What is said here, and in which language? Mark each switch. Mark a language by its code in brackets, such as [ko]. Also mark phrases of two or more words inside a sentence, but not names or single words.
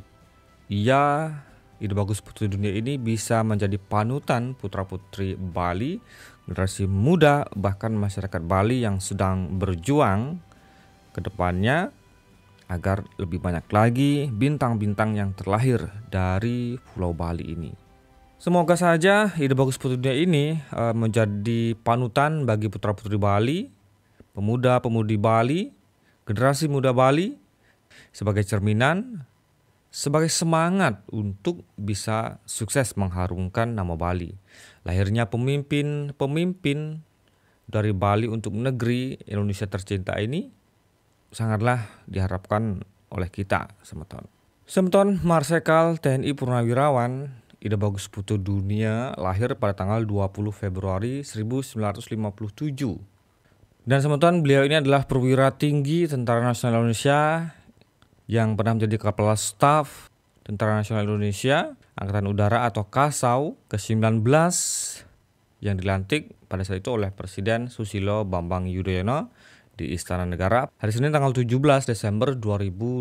[id] Ia, ide bagus putri dunia ini, bisa menjadi panutan putra-putri Bali, generasi muda, bahkan masyarakat Bali yang sedang berjuang ke depannya agar lebih banyak lagi bintang-bintang yang terlahir dari Pulau Bali ini. Semoga saja ide bagus putri dunia ini menjadi panutan bagi putra-putri Bali, pemuda-pemudi Bali, generasi muda Bali, sebagai cerminan, sebagai semangat untuk bisa sukses mengharumkan nama Bali. Lahirnya pemimpin-pemimpin dari Bali untuk negeri Indonesia tercinta ini sangatlah diharapkan oleh kita, semeton. Semeton Marsekal TNI Purnawirawan, ide bagus putri dunia, lahir pada tanggal 20 Februari 1957. Dan semeton, beliau ini adalah perwira tinggi Tentara Nasional Indonesia yang pernah menjadi Kepala Staf Tentara Nasional Indonesia, Angkatan Udara atau Kasau ke-19 yang dilantik pada saat itu oleh Presiden Susilo Bambang Yudhoyono di Istana Negara hari Senin tanggal 17 Desember 2012.